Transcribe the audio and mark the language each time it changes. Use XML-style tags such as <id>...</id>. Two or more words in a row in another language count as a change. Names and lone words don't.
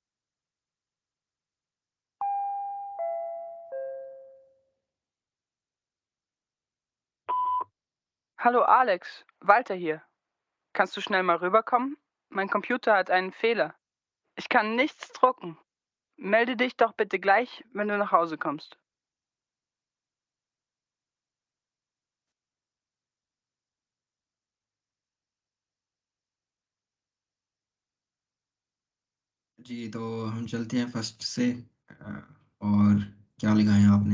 <de>Hallo Alex, Walter hier. Kannst du schnell mal rüberkommen? Mein Computer hat einen Fehler. Ich kann nichts drucken. Melde dich doch bitte gleich, wenn du nach Hause kommst.</de> <hi>जी, तो हम चलते हैं फर्स्ट से और क्या लिखा है आपने?</hi>